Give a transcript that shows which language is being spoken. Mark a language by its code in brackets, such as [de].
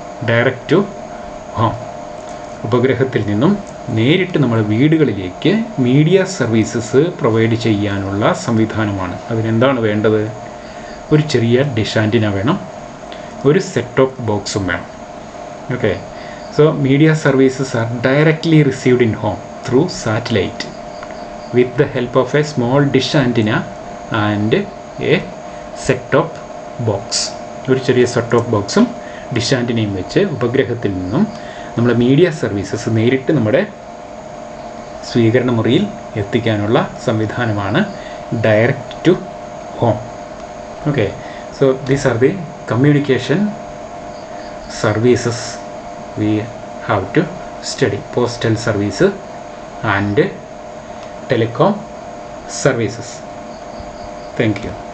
[ml] Direct to home, ഉപഗ്രഹത്തിൽ നിന്നും നേരിട്ട് നമ്മുടെ വീടുകളിലേക്ക് മീഡിയ സർവീസസ് പ്രൊവൈഡ് ചെയ്യാനുള്ള സംവിധാനമാണ്. അതിനെന്താണ് വേണ്ടത്? ഒരു ചെറിയ ഡിഷ് ആൻറ്റിന വേണം, ഒരു സെറ്റ് ഓഫ് ബോക്സും വേണം. [en] Okay, so media services are directly received in home through satellite with the help of a small dish antenna and a set-top box. [ml] ഒരു ചെറിയ സെറ്റ് ഓഫ് ബോക്സും ഡിഷ് ആൻറ്റിനയും വെച്ച് ഉപഗ്രഹത്തിൽ നിന്നും നമ്മുടെ മീഡിയ സർവീസസ് നേരിട്ട് നമ്മുടെ സ്വീകരണ മുറിയിൽ എത്തിക്കാനുള്ള സംവിധാനമാണ് direct to home. [en] Okay, so these are the communication services we have to study. Postal service and telecom services. Thank you.